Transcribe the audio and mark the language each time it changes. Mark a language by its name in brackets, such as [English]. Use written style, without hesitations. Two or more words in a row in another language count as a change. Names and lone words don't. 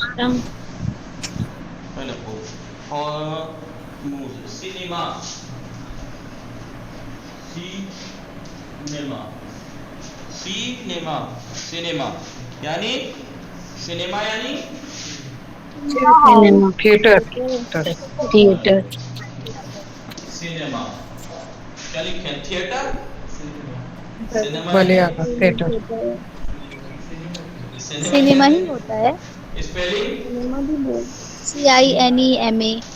[Persian] خیلی خوب سینما سینما سینما سینما یعنی سینما یعنی سینما [Urdu] تھیٹر تھیٹر سینما کیا لکھیں تھیٹر سینما [Persian] بھلے آقا تھیٹر [Urdu] سینما ہی ہوتا ہے اسپیلنگ CINEMA